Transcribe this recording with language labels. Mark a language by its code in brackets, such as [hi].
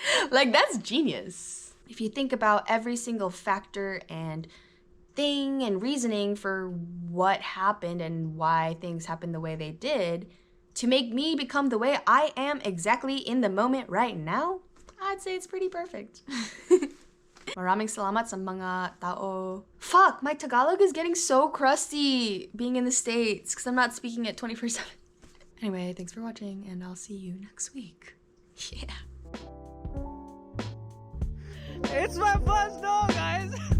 [en] Like, that's genius. If you think about every single factor and thing and reasoning for what happened and why things happened the way they did to make me become the way I am exactly in the moment right now, I'd say it's pretty perfect. [tl] Maraming salamat sa mga tao. [en] Fuck, my Tagalog is getting so crusty being in the States because I'm not speaking it 24/7. Anyway, thanks for watching and I'll see you next week. Yeah. It's my first dog, guys.